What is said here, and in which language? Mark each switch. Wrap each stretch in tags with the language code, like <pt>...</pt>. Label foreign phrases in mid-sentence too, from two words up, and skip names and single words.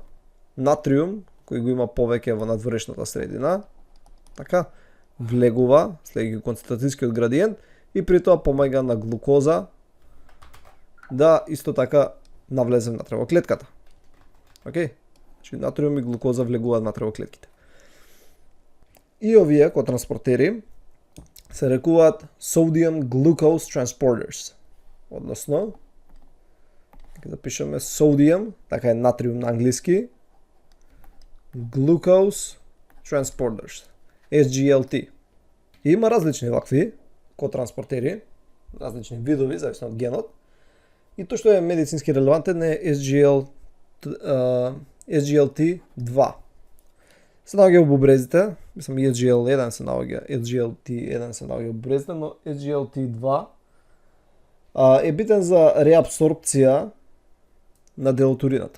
<mk>Натриум, кој го има повеќе во надворешната средина, така, влегува, следи концентрацијскиот градиент и при тоа помага на глукоза да исто така навлезе внатре во клетката. Океј? Значи натриум и глукоза влегуваат внатре во клетките. И овие котранспортери се рекуваат</mk> <en>sodium glucose transporters.</en> <mk>Односно, ќе запишеме sodium, така е натриум на англиски,</mk> <en>glucose transporters, SGLT.</en> <mk>И има различни вакви котранспортери, различни видови, зависно од генот. И тоа што е медицински релевантен е SGLT2. Се наоѓа во бубрезите, мислам SGL1 се наоѓа, SGLT1 се наоѓа во бубрезите, но SGLT2 е битен за реабсорбција на дел од урината.</mk>